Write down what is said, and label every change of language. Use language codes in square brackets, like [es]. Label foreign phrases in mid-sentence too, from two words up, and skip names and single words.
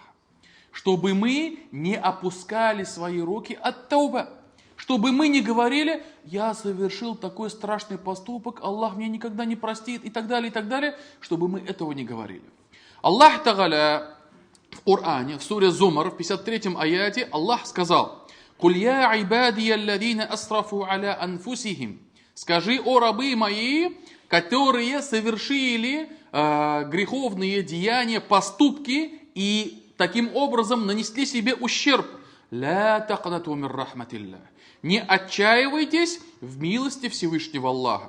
[ru] Чтобы мы не опускали свои руки от тауба. Чтобы мы не говорили, я совершил такой страшный поступок, Аллах меня никогда не простит и так далее, чтобы мы этого не говорили. Аллах Тааля в Коране, в суре Зумар, в 53 аяте, Аллах сказал, [ar] «قل يا عبادي الذين أسرفوا على أنفسهم». [ru] Скажи, о рабы мои, которые совершили греховные деяния, поступки и таким образом нанесли себе ущерб. [ar] «لا تقنطوا من رحمة الله». [ru] Не отчаивайтесь в милости Всевышнего Аллаха.